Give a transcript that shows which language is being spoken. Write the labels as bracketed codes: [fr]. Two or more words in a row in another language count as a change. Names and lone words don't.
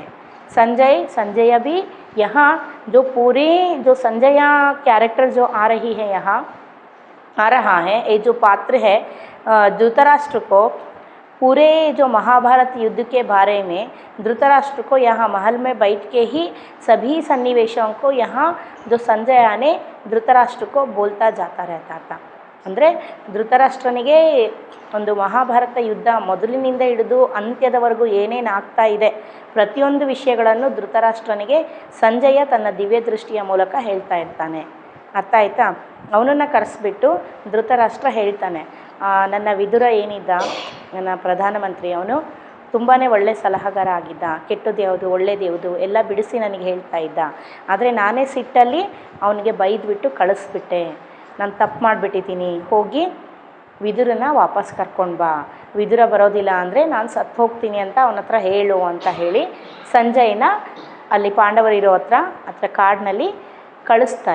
[hi] संजय भी यहाँ जो पूरे जो संजय कैरेक्टर जो आ रहा है, ये जो पात्र है धृतराष्ट्र को पूरे जो महाभारत युद्ध के बारे में धृतराष्ट्र को यहाँ महल में बैठ के ही सभी सन्निवेशों को यहाँ जो संजय ने धृतराष्ट्र को बोलता जाता रहता था। [kn] ಅಂದರೆ ಧೃತರಾಷ್ಟ್ರನಿಗೆ ಒಂದು ಮಹಾಭಾರತ ಯುದ್ಧ ಮೊದಲಿನಿಂದ ಹಿಡಿದು ಅಂತ್ಯದವರೆಗೂ ಏನೇನು ಆಗ್ತಾ ಇದೆ ಪ್ರತಿಯೊಂದು ವಿಷಯಗಳನ್ನು ಧೃತರಾಷ್ಟ್ರನಿಗೆ ಸಂಜಯ ತನ್ನ ದಿವ್ಯ ದೃಷ್ಟಿಯ ಮೂಲಕ ಹೇಳ್ತಾ ಇರ್ತಾನೆ. ಅರ್ಥ ಆಯ್ತಾ? ಅವನನ್ನು ಕರೆಸ್ಬಿಟ್ಟು ಧೃತರಾಷ್ಟ್ರ ಹೇಳ್ತಾನೆ, ನನ್ನ ವಿದುರ ಏನಿದ್ದ, ನನ್ನ ಪ್ರಧಾನಮಂತ್ರಿ, ಅವನು ತುಂಬಾ ಒಳ್ಳೆ ಸಲಹೆಗಾರ ಆಗಿದ್ದ, ಕೆಟ್ಟದ್ದು ಯಾವುದು ಒಳ್ಳೇದು ಯಾವುದು ಎಲ್ಲ ಬಿಡಿಸಿ ನನಗೆ ಹೇಳ್ತಾ ಇದ್ದ, ಆದರೆ ನಾನೇ ಸಿಟ್ಟಲ್ಲಿ ಅವನಿಗೆ ಬೈದ್ಬಿಟ್ಟು ಕಳಿಸ್ಬಿಟ್ಟೆ, ನಾನು ತಪ್ಪು ಮಾಡಿಬಿಟ್ಟಿದ್ದೀನಿ, ಹೋಗಿ ವಿದುರನ ವಾಪಸ್ ಕರ್ಕೊಂಡು ಬಾ, ವಿದುರ ಬರೋದಿಲ್ಲ ಅಂದರೆ ನಾನು ಸತ್ತು ಹೋಗ್ತೀನಿ ಅಂತ ಅವನ ಹತ್ರ ಹೇಳು ಅಂತ ಹೇಳಿ ಸಂಜಯನ ಅಲ್ಲಿ ಪಾಂಡವರಿರೋ ಹತ್ರ ಕಾಡಿನಲ್ಲಿ ಕಳಿಸ್ತಾರೆ.